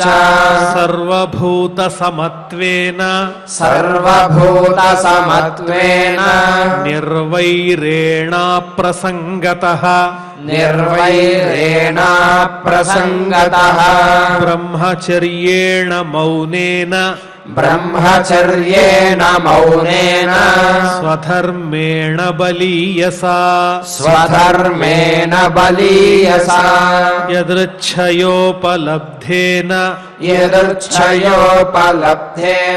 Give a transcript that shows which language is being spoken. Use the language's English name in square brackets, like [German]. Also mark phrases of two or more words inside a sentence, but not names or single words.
[Sanskrit] सर्वभूत समत्वेन सर्वभूत समत्वेन निर्वैरेण प्रसंगतः निर्वैरेण प्रसंगतः ब्रह्मचर्येण मौनेन ब्रह्मचर्येण मौनेन स्वधर्मेण बलीयसा स्वधर्मेण बलीयसा यदृच्छयोपलब्धेन यदृच्छयोपलब्धेन